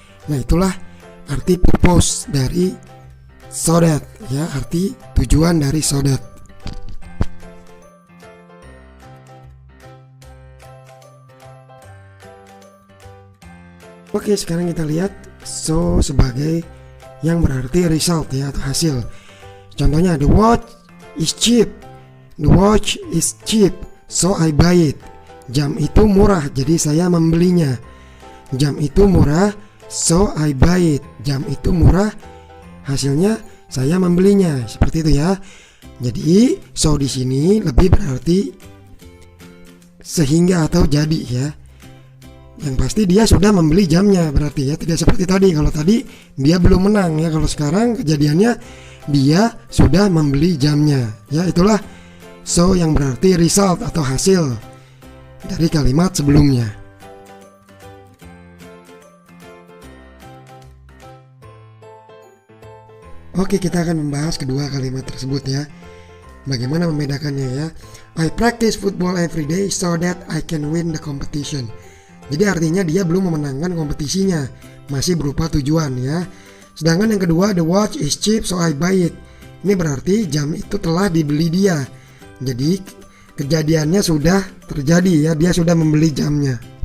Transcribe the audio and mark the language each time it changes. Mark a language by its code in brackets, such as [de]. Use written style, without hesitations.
[id] Nah, itulah arti purpose dari so that ya, arti tujuan dari so that. Oke, sekarang kita lihat so sebagai yang berarti result ya, atau hasil. Contohnya, [en] the watch is cheap. The watch is cheap, so I buy it. [id] Jam itu murah, jadi saya membelinya. Jam itu murah, [en] so I buy it. [id] Jam itu murah, hasilnya saya membelinya. Seperti itu ya. Jadi so di sini lebih berarti sehingga atau jadi ya. Yang pasti dia sudah membeli jamnya berarti ya, tidak seperti tadi. Kalau tadi dia belum menang ya, kalau sekarang kejadiannya dia sudah membeli jamnya ya. Itulah so yang berarti result atau hasil dari kalimat sebelumnya. Oke, kita akan membahas kedua kalimat tersebut ya. Bagaimana membedakannya ya. [en] I practice football every day so that I can win the competition. [id] Jadi artinya dia belum memenangkan kompetisinya, masih berupa tujuan ya. Sedangkan yang kedua, [en] the watch is cheap so I buy it. [id] Ini berarti jam itu telah dibeli dia. Jadi kejadiannya sudah terjadi ya, dia sudah membeli jamnya.